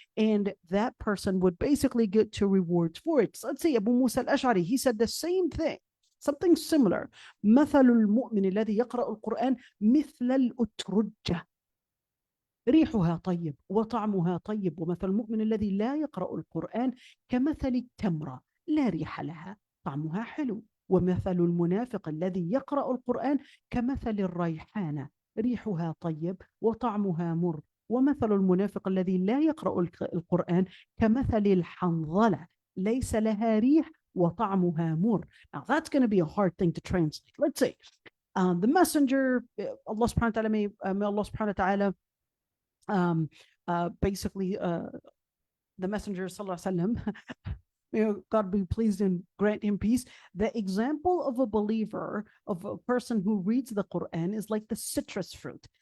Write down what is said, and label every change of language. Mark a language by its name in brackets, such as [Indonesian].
[English] And that person would basically get two rewards for it. So let's say Abu Musa al-Ash'ari, he said the same thing, something similar. [Arabic] مثل المؤمن الذي يقرأ القرآن مثل الأترجة ريحها طيب وطعمها طيب ومثل المؤمن الذي لا يقرأ القرآن كمثل التمرة لا ريح لها طعمها حلو ومثل المنافق الذي يقرأ القرآن كمثل الريحانة ريحها طيب وطعمها مر ومثل المنافق الذي لا يقرأ القرآن كمثل الحنظلة ليس لها ريح وطعمها مر. [English] Now that's going to be a hard thing to translate. Let's say the messenger, Allah subhanahu wa ta'ala, may Allah subhanahu wa ta'ala basically the messenger sallallahu alaihi wasallam, may God be pleased and grant him peace. The example of a believer, of a person who reads the Quran, is like the citrus fruit.